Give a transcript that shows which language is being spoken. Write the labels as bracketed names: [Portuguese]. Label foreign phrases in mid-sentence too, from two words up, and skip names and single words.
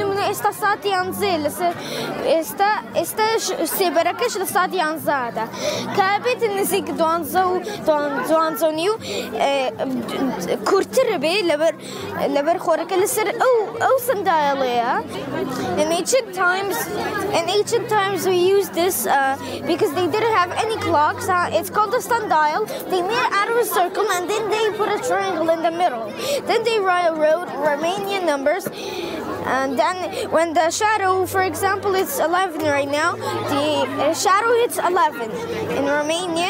[Central Kurdish] نمونە ئێستا ساتی یانزێ لەسەر ئێستا سێبەرەکەش لە ساتی یانزەدا کە بێتە نزیک دوانزە و دوانزۆنی و کورتتر بێ لەبەر خۆرەکە لەسەر ئەو سندایڵەیە. [English] In ancient times we used this because they didn't have any clocks. It's called a sundial. They made it out of a circle and then they put a triangle in the middle. Then they wrote Romanian numbers. And then when the shadow, for example, it's 11 right now, the shadow hits 11 in Romanian.